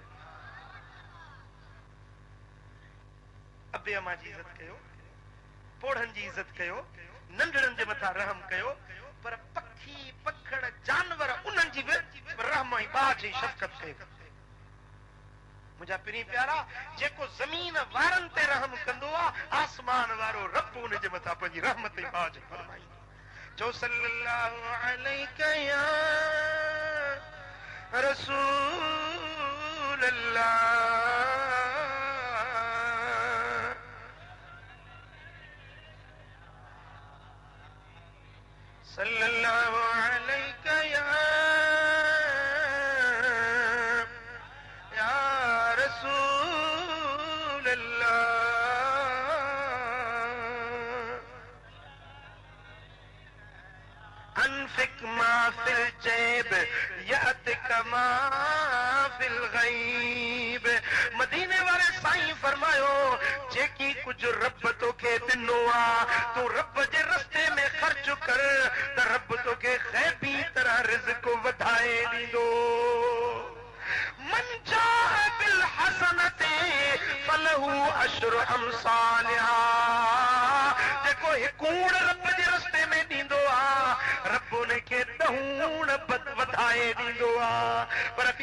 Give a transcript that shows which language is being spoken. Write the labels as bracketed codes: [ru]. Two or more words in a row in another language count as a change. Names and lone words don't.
[sd] अबे अम्मा जी इज़त कयो पोड़नि जी इज़त कयो नंढड़नि जे मथां रहम कयो पर पखी पखड़ जानवर उन्हनि जी बि रहम ऐं बाज ऐं शफ़क़त कयो मुंहिंजा पिरी प्यारा जेको ज़मीन वारनि ते रहम कंदो आहे आसमान वारो रब उन जे मथां पंहिंजी रहमत ऐं बाज फरमाईंदो चओ [ar] صلى الله عليك يا رسول الله صلى الله عليك يا رسول الله أنفق ما في الجيب يأتيك ما في الغيب [sd] मदीने वाले साईं फरमायो जेकी कुछ रब तोखे ॾिनो आहे तूं रब जे रस्ते में ख़र्च कर त रब तोखे ग़ैबी तरह रिज़्क़ वधाए ॾींदो [ar] من جاء بالحسنة فله عشر أمثالها [sd] जेको हिकूड़ रब जे रस्ते में ॾींदो आहे रब उनखे 10 वधाए ॾींदो आहे पर ॿी